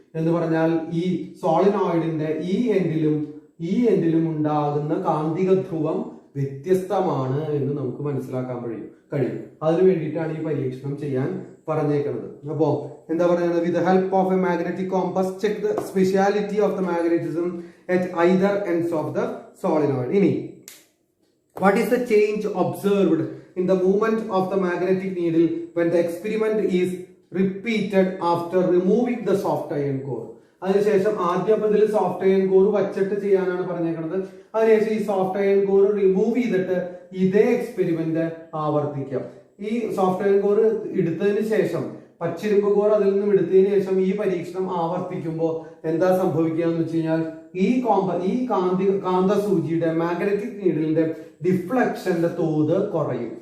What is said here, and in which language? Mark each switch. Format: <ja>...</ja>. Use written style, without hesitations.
<ml>എന്ന് പറഞ്ഞാൽ ഈ സോളിനോയിഡിന്റെ ഈ എൻഡിലും ഉണ്ടാകുന്ന കാന്തിക ധ്രുവം വ്യത്യസ്തമാണ് എന്ന് നമുക്ക് മനസ്സിലാക്കാൻ കഴിയും. അതിനു വേണ്ടിയിട്ടാണ് ഈ പരീക്ഷണം ചെയ്യാൻ പറഞ്ഞേക്കുന്നത്. അപ്പോ എന്താ പറയുന്നത്,</ml> <en>With help of a magnetic compass check the speciality of the magnetism at either ends of the solenoid.</en> <ml>ഇനി</ml> <en>what is the change observed in the movement of the magnetic needle when the experiment is repeated after removing the soft iron core?</en> <ml>അതിനുശേഷം ആദ്യപതിൽ soft iron core വച്ചിട്ട് ചെയ്യാനാണ് പറഞ്ഞേക്കുന്നത്. അതിനുശേഷം ഈ soft iron core remove ചെയ്തിട്ട് ഇതേ experiment ആവർത്തിക്കാം. ഈ സോഫ്റ്റ് അയൺ കോർ എടുത്തതിന് ശേഷം പച്ചിരുമ്പ് കോർ അതിൽ നിന്നും എടുത്തതിന് ശേഷം ഈ പരീക്ഷണം ആവർത്തിക്കുമ്പോൾ എന്താ സംഭവിക്കുക എന്ന് വെച്ച് കഴിഞ്ഞാൽ ഈ കാന്തസൂചിയുടെ മാഗ്നറ്റിക് നീഡിലിന്റെ ഡിഫ്ലക്ഷന്റെ തോത് കുറയും.</ml>